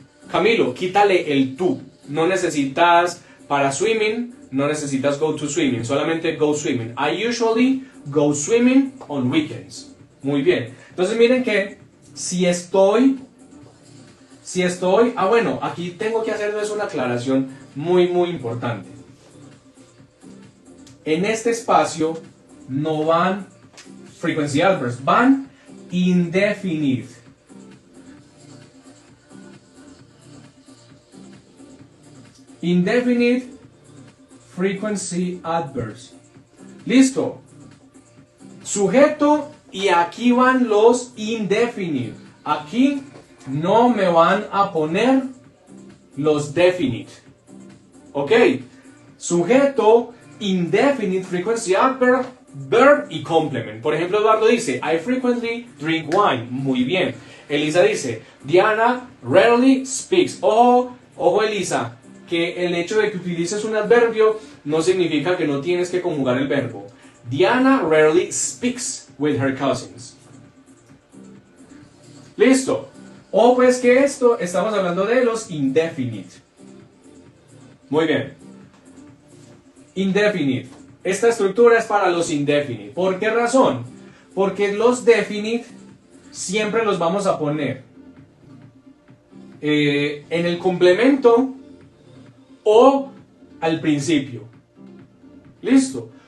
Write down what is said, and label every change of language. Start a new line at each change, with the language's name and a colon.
Spanish: Camilo, quítale el tú. No necesitas para swimming, no necesitas go to swimming, solamente go swimming.
English: I usually go swimming on weekends.
Spanish: Muy bien. Entonces miren que si estoy, bueno, aquí tengo que hacerles una aclaración muy importante. En este espacio no van frequency adverbs, van indefinite. Indefinite frequency adverbs. Listo. Sujeto y aquí van los indefinite. Aquí no me van a poner los definite. Ok. Sujeto, indefinite frequency adverb, verb y complement. Por ejemplo, Eduardo dice,
English: I frequently drink wine.
Spanish: Muy bien. Elisa dice,
English: Diana rarely speaks.
Spanish: Ojo Elisa, que el hecho de que utilices un adverbio no significa que no tienes que conjugar el verbo.
English: Diana rarely speaks with her cousins.
Spanish: Listo. O pues que esto, estamos hablando de los indefinite. Muy bien. Indefinite. Esta estructura es para los indefinite. ¿Por qué razón? Porque los definite siempre los vamos a poner en el complemento o al principio. Listo.